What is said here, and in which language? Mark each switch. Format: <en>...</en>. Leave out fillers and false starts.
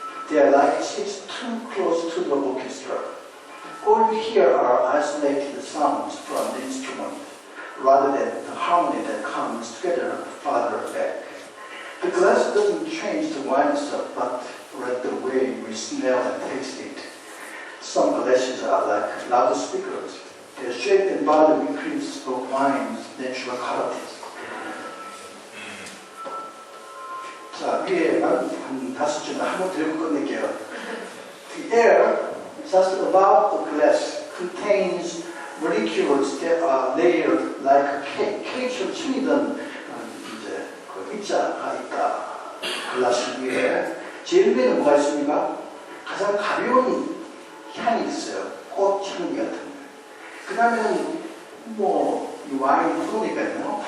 <en>They are like seats too close to the orchestra. All we hear are isolated sounds from the instrument, rather than the harmony that comes together farther back. The glass doesn't change the wine itself, but the way we smell and taste it. Some glasses are like loudspeakers. Their shape and body increase the wine's natural qualities.</en> <ko>자, 위에만 한 5줄 한번 들고 끝낼게요.</ko> <en>The air, just above the glass, contains molecules that are layered like a cake.</en> <ko>케이크처럼 치미던 이제 그 입자가 있다. 글라스 위에. 제일 위에는 뭐가 있습니까? 가장 가벼운 향이 있어요. 꽃향기 같은 거. 그 다음에는 이 와인이 프로니까요.</ko>